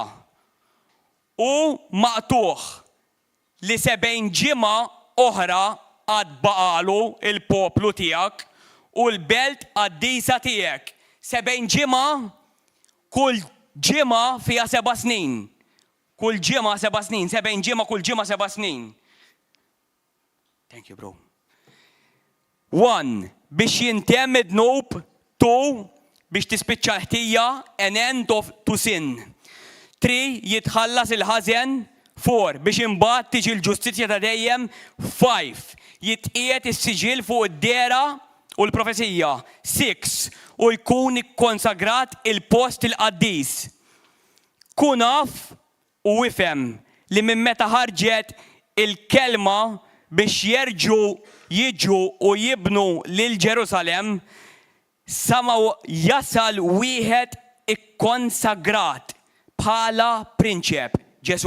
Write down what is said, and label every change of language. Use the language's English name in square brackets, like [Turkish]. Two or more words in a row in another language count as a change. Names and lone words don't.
[Maltese] U maqtuħ li 70 ġimgħa oħra għad baqalu il-poplu tiegħek u l-belt għad-disa tiegħek. 70 ġimgħa, kull ġimgħa fiha 7 snin. Kull ġimgħa 7 snin, 70 ġimgħa kull ġimgħa 7 snin. [English] Thank you, bro. 1. [Maltese] Biex jintemm id-dnub. 2. Biex tispiċċa ħtija, [English] an end to sin. [Maltese] 3. Jitħallas il-ħażen. 4. Biex imbagħad tiġi l-ġustizzja ta' dejjem. 5. Jitqiegħed is-siġil fuq id-dera u l-profezija. 6. U jkun ikkonsagrat il-post il-qaddis. Kun naf u ifhem li minn meta ħarġet il-kelma biex jiġu u jibnu lil Ġerusalem, sama jasal wieħed ikkonsagrat bħala prinċep, Ġesu.